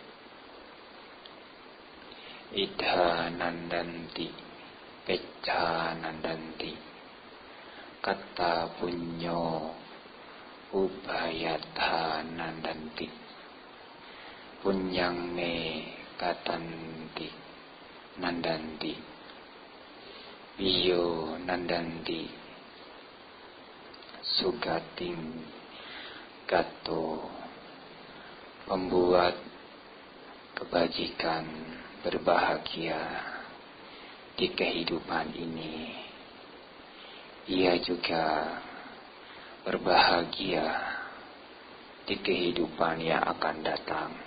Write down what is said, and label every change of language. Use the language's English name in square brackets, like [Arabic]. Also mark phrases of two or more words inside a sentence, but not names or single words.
[Pali] Idha nandanti Pecca nandanti kata punyo ubayatha nandanti punyang me katanti nandanti biyo nandanti sugating [Indonesian] gato membuat kebajikan berbahagia di kehidupan ini. Ia juga berbahagia di kehidupan yang akan datang.